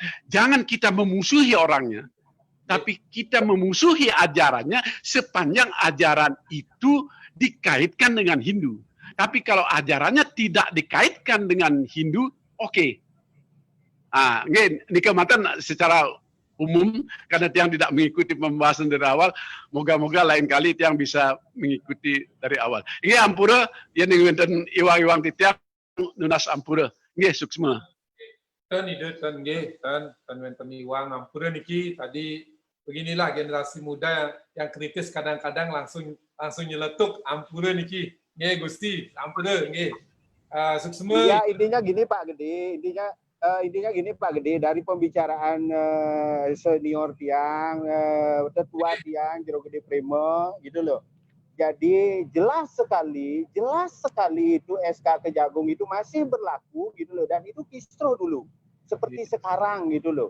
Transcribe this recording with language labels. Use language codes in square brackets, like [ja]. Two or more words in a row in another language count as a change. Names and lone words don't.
[id] Jangan kita memusuhi orangnya, tapi kita memusuhi ajarannya sepanjang ajaran itu dikaitkan dengan Hindu. Tapi kalau ajarannya tidak dikaitkan dengan Hindu, oke. Ini kematan secara umum, karena Tiang tidak mengikuti pembahasan dari awal, moga-moga lain kali Tiang bisa mengikuti dari awal. Ini ampura, [ban] yang ngenten iwang-iwang Tiang nunas ampura. [id] Ini suksma. [ban] Tan iwang ampura niki [id] tadi beginilah generasi muda yang kritis kadang-kadang langsung nyeletuk ampura niki. [ban] Nggih Gusti, ampura nggih. [id] Suksma. Ya, intinya gini Pak Gede, dari pembicaraan senior Tiang, tetua Tiang, Jero Gede Prema, gitu loh. Jadi jelas sekali itu SK Kejagung itu masih berlaku gitu loh, dan itu kistro dulu, seperti sekarang gitu loh.